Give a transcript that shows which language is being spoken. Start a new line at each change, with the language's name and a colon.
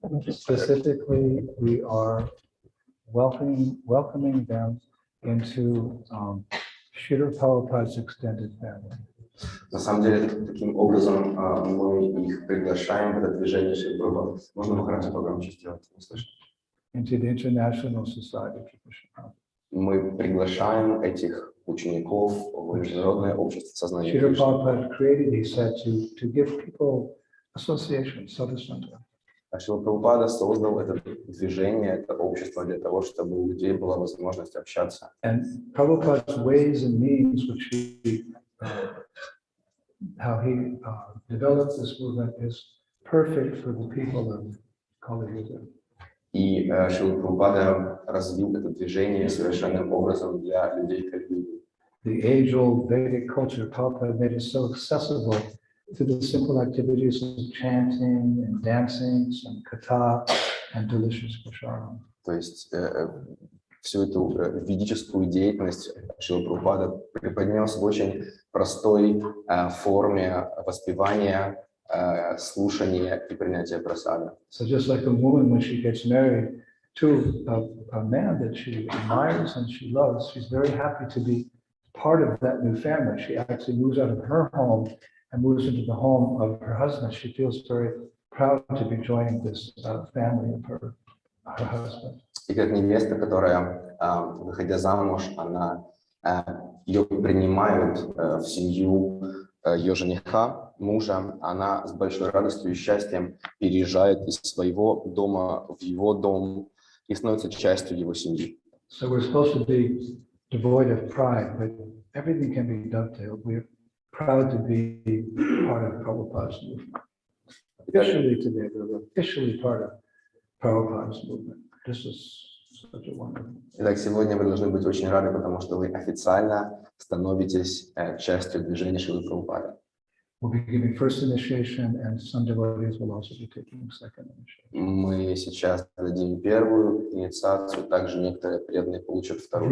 English: Specifically, we are welcoming them into Srila Prabhupada's extended family.
Russian: На самом деле, таким образом мы их приглашаем в это движение Шрилы Прабхупады. Можно Махараджа погромче сделать? Не слышно.
English: Into the International Society of Krishna.
Russian: Мы приглашаем этих учеников в Международное общество сознания
English: Srila
Russian: Кришны.
English: Prabhupada created, he said, to give people association, sadhusanta.
Russian: А Шрила Прабхупада создал это движение, это общество для того, чтобы у людей была возможность общаться.
English: And Prabhupada's ways and means, which how he developed this movement, is perfect for the people of Kali Yuga.
Russian: И Шрила Прабхупада развил это движение совершенным образом для людей Кали-юги.
English: The age-old Vedic culture, Prabhupada made it so accessible to the simple activities of chanting and dancing, some katha and delicious prasharam.
Russian: То есть всю эту ведическую деятельность Шрила Прабхупада преподнес в очень простой форме воспевания, слушания и принятия прасада.
English: So just like a woman, when she gets married to a man that she admires and she loves, she's very happy to be part of that new family. She actually moves out of her home and moves into the home of her husband. She feels very proud to be joining this family of her husband.
Russian: И как невеста, которая, выходя замуж, она ее принимают в семью ее жениха, мужа, она с большой радостью и счастьем переезжает из своего дома в его дом и становится частью его семьи.
English: So we're supposed to be devoid of pride, but everything can be dovetailed. We're proud to be part of Prabhupada's movement. Officially today, we're officially part of Prabhupada's movement. This is such a wonderful.
Russian: Итак, сегодня вы должны быть очень рады, потому что вы официально становитесь частью движения Шрилы Прабхупады.
English: We'll be giving first initiation, and some devotees will also be taking second initiation.
Russian: Мы сейчас дадим первую инициацию, также некоторые преданные получат вторую.